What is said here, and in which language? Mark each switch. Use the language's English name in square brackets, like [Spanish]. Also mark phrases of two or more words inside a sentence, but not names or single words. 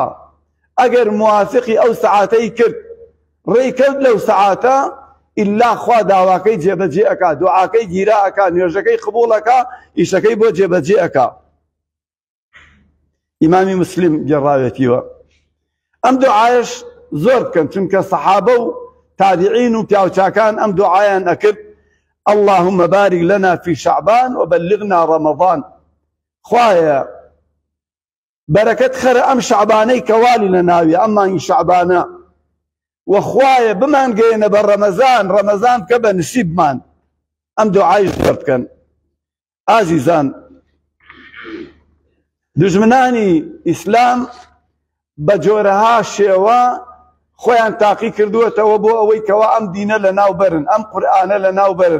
[Central Kurdish] ئەگەر موافقی ئەو سەعاتەی کرد، ڕێی کرد لەو سەعاتە، ئیلا خوا داواکەی جێبەجێ ئەکا، دوعاکەی گیرا ئەکا، نوێژەکەی قبوڵ ئەکا، ئیشەکەی بۆ جێبەجێ ئەکا. ئیمامی مسلم گێڕاوێتیوە. ئەم دوعایش زۆر بکەن، چونکە سەحابە و تابعین و پیاوچاکان ئەم دوعایان ئەکرد: [Arabic] اللهم بارك لنا في شعبان وبلغنا رمضان. [Central Kurdish] خوایە بەرەکەت خەرە ئەم شعبانەی کەوالی لە ناوی ئەم مانگی شعبانە، وەخوایە بمان گەێنە بە ڕەمەزان، ڕەمەزان بکە بە نسیبمان. ئەم دوعایش زۆر بکەن. ئازیزان، دژمنانی ئیسلام بە جۆرەها شێوە خۆیان تاقی کردووەتەوە بۆ ئەوەی کەوا ئەم دینە لە ناو بەرن، ئەم قورئانە لە ناو بەرن.